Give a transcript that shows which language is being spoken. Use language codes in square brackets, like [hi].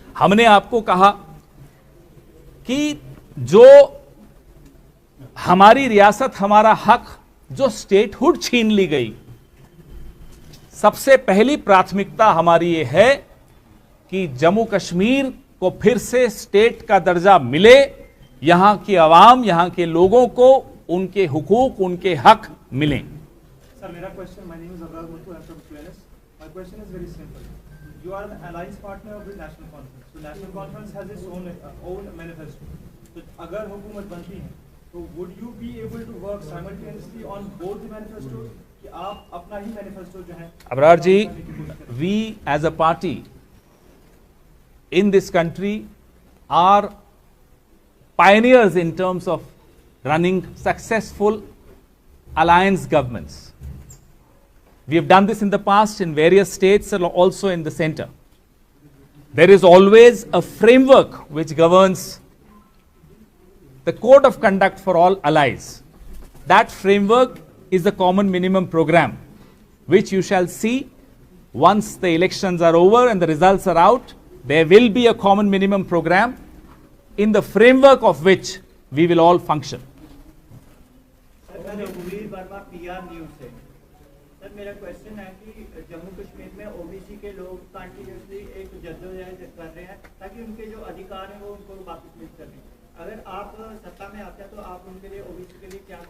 [hi] हमने आपको कहा कि जो हमारी रियासत, हमारा हक, जो स्टेटहुड छीन ली गई, सबसे पहली प्राथमिकता हमारी ये है कि जम्मू कश्मीर को फिर से स्टेट का दर्जा मिले, यहां की आवाम, यहां के लोगों को उनके हुकूक, उनके हक मिलें। [en] Sir, [hi] मेरा [en] question, my name is Abrar Muttu, I'm from QNS. My question is very simple. You are an alliance partner of the National Conference. So National Conference has its own manifesto. [hi] तो अगर हुकूमत बनती है, तो [en] would you be able to work simultaneously on both the manifestos? [hi] कि आप अपना ही manifesto जो है [en] Abrar ji, we as a party in this country are pioneers in terms of running successful alliance governments. We have done this in the past in various states and also in the center. There is always a framework which governs the code of conduct for all allies. That framework is the common minimum program, which you shall see once the elections are over and the results are out. There will be a common minimum program in the framework of which we will all function. [hi] Sir, रघुवीर Verma PR news से। Sir, मेरा question है कि जम्मू कश्मीर में OBC के लोग continuously एक जद्दोजहद कर रहे हैं ताकि उनके जो अधिकार हैं वो उनको वापस मिल सकें। अगर आप सत्ता में आते हैं तो आप उनके लिए OBC के लिए क्या?